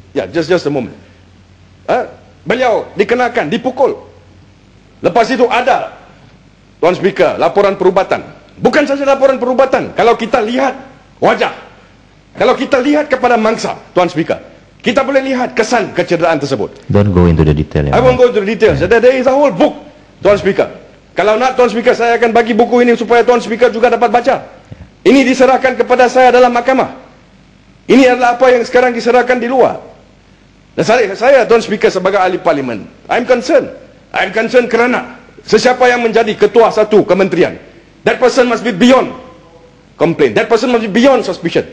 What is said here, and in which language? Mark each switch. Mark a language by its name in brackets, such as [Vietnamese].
[Malay] Ya, [English] just a moment. [Malay] Beliau dikenakan, dipukul. Lepas itu ada, Tuan Speaker, laporan perubatan. Bukan saja laporan perubatan. Kalau kita lihat wajah, kalau kita lihat kepada mangsa, Tuan Speaker, kita boleh lihat kesan kecederaan tersebut. [English] Don't go into the detail. I won't go into the details. There is a whole book, Tuan Speaker. [Malay] Kalau nak, Tuan Speaker, saya akan bagi buku ini supaya Tuan Speaker juga dapat baca. Ini diserahkan kepada saya dalam mahkamah. Ini adalah apa yang sekarang diserahkan di luar. Dan saya Tuan Speaker, sebagai ahli parlimen, [English] I'm concerned [Malay] kerana sesiapa yang menjadi ketua satu kementerian, [English] that person must be beyond complaint, that person must be beyond suspicion.